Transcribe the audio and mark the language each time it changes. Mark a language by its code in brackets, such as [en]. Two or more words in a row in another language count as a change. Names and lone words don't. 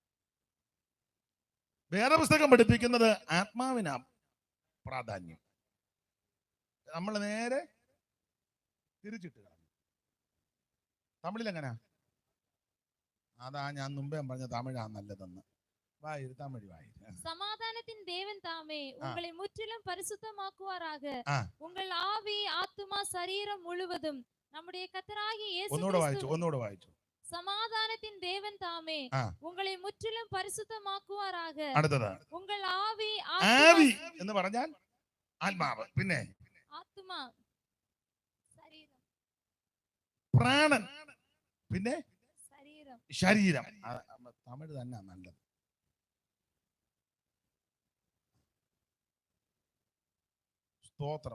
[ml] വേറെ പുസ്തകം പഠിപ്പിക്കുന്നത് ആത്മാവിനാ പ്രാധാന്യം. നമ്മൾ നേരെ തിരിച്ചിട്ട് തമിഴിൽ എങ്ങനാ? അതാ ഞാൻ മുമ്പേ പറഞ്ഞ തമിഴാ നല്ലതെന്ന്. വായിരു, തമിഴ് വായിരു. [ta] சமாதானத்தின் தேவன் தாமே உங்களை முற்றிலும் பரிசுத்தமாக்குவாராக. உங்கள் ஆவி, ஆத்துமா, சரீரம் முழுவதும் நம்முடைய கர்த்தராகிய இயேசு [ml] ഒന്നുകൂടെ വായിച്ചു. [ta] சமாதானத்தின் தேவன் தாமே உங்களை முற்றிலும் பரிசுத்தமாக்குவாராக. [ml] അടുത്തത് [ta] உங்கள் ஆவி, [ml] ആവി എന്ന് പറഞ്ഞാൽ ആത്മാവ്, പിന്നെ ആത്മാ, ശരീരം, പ്രാണൻ, പിന്നെ ശരീരം. തമിഴ് തന്നെ നല്ലത്. സ്തോത്രം.